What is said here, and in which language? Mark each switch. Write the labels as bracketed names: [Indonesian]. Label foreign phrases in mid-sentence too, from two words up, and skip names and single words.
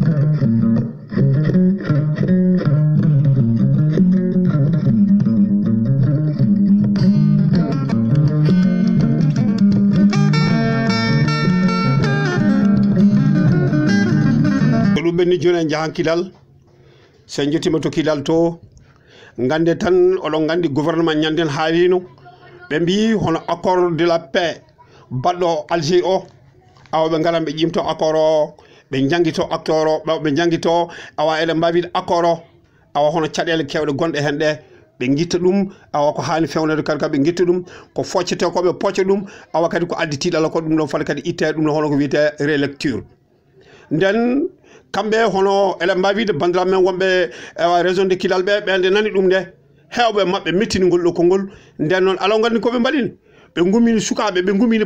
[Fula] ɗum ɓenni joni en jahan Kidal sen jettima to Kidal to gande tan oɗon gandi gouvernement ñanden haalino ɓe mbi hono [French] accord de la paix [Fula] baɗɗo Alger o awa ɓe garan ɓe ƴimto accord o ɓe jangguito accord o ɓe jangguito awa eɗen mbawide accord o awa hono caɗele kewɗe gonɗe hen ɗe ɓe guitta ɗum awa ko hani fewnede kadi ɓe guitta ɗum ko foccete ko ɓe pocca ɗum awa kadi ko addi tiɗala ko ɗum ɗon foti kadi itte ɗum ɗon hono ko wiyete relecture nden kamɓe hono eɗen mbawide bandiraɓe men wonɓe [French] région de Kidal [Fula] ɓe ɓe nde nani ɗum nde hewɓe mabɓe mettini ngol ɗo konngol nden noon ala gandi koɓe mbaɗini ɓe gummini sukaɓe ɓe gummini